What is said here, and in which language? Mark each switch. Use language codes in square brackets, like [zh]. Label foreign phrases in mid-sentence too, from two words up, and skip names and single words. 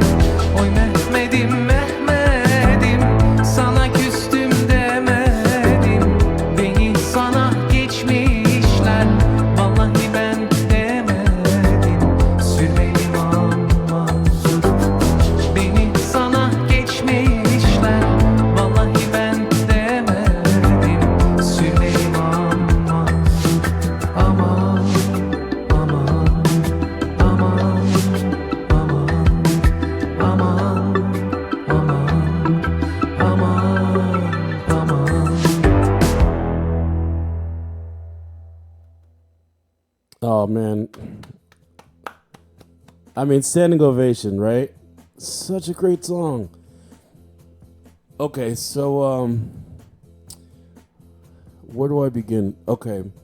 [tr] Oy Mehmet'im, Mehmet'im, sana küstüm demedim. Beni sana geçmişler, vallahi ben demedim. Sürmeliyim aman. Beni sana geçmişler, vallahi ben demedim. Sürmeliyim aman. Aman, aman, aman, aman, aman, aman, aman, aman. [en] Oh man, I mean, standing ovation, right? Such a great song. Okay, so where do I begin? Okay.